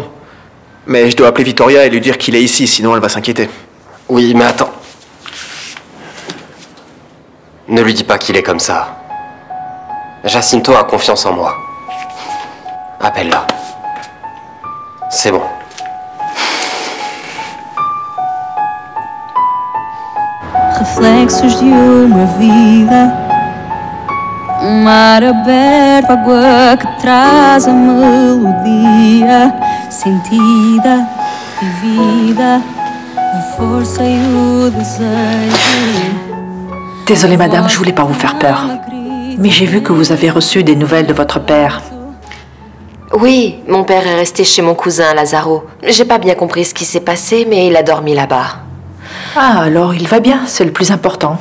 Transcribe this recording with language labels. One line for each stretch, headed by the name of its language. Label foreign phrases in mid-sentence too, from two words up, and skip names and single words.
French: Mais je dois appeler Victoria et lui dire qu'il est ici, sinon elle va s'inquiéter. Oui, mais attends. Ne lui dis pas qu'il est comme ça. Jacinto a confiance en moi. Appelle-la. C'est bon.
Portuguese: Reflexos de uma vida, mar aberto, água que traz a melodia sentida, vivida, a força e o desejo.
French: Désolée madame, je voulais pas vous faire peur. Mais j'ai vu que vous avez reçu des nouvelles de votre père. Oui, mon père est resté chez mon cousin Lazaro. J'ai pas bien compris ce qui s'est passé, mais il a dormi là-bas. Ah, alors il va bien, c'est le plus important.